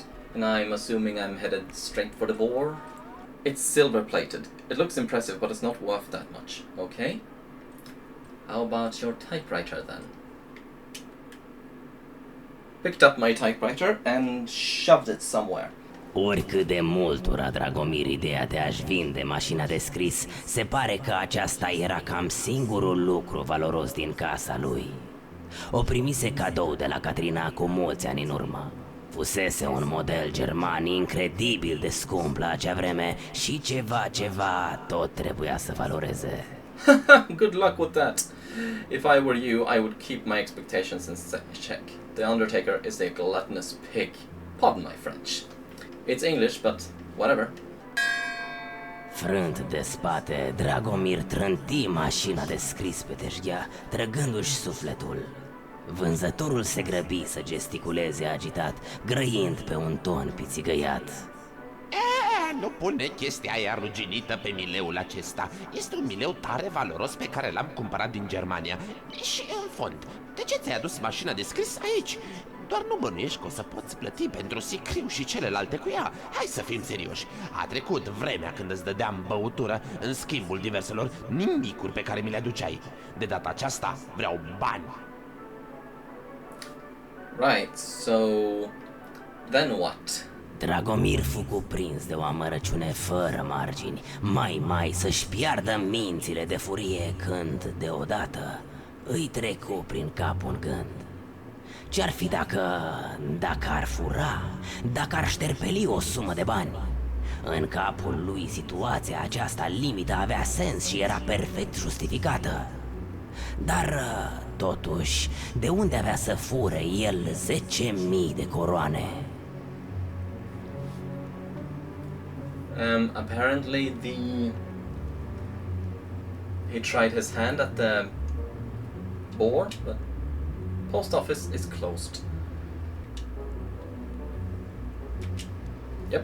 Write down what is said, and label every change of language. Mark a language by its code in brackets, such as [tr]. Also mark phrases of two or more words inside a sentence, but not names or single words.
[en] And I'm assuming I'm headed straight for the boar. It's silver-plated. It looks impressive, but it's not worth that much. Okay? How about your typewriter, then? Picked up my typewriter and shoved it somewhere. [ro] Oricât de mult ura Dragomir ideea de a-și vinde mașina de scris, se pare că aceasta era cam singurul lucru valoros din casa lui. O primise cadou de la Katrina cu mulți ani în urmă. Fusese un model german incredibil de scump la acea vreme și ceva tot trebuia să valoreze. [en] Good luck with that. If I were you, I would keep my expectations in check. The Undertaker is a gluttonous pig. Pardon my French. It's English, but whatever. [ro] Frânt de spate, Dragomir trânti mașina de scris pe teșghea, trăgându-și sufletul. Vânzătorul se grăbi să gesticuleze agitat, grăind pe un ton pițigăiat. Nu pune chestia aia ruginită pe mileul acesta. Este un mileu tare valoros pe care l-am cumpărat din Germania. Și în fond, de ce ți-ai adus mașina de scris aici? Doar nu bănuiești că o să poți plăti pentru sicriu și celelalte cu ea. Hai să fim serioși. A trecut vremea când îți dădeam băutură în schimbul diverselor nimicuri pe care mi le aduceai. De data aceasta vreau bani. [en] Right, so then what? [ro] Dragomir fu cuprins de o amărăciune fără margini, mai să-și piardă mințile de furie când, deodată, îi trecu prin cap un gând. Ce-ar fi dacă ar fura, dacă ar șterpeli o sumă de bani? În capul lui situația aceasta limită avea sens și era perfect justificată. Dar, totuși, de unde avea să fure el 10.000 de coroane? [en] Apparently he tried his hand at the board, but post office is closed. Yep.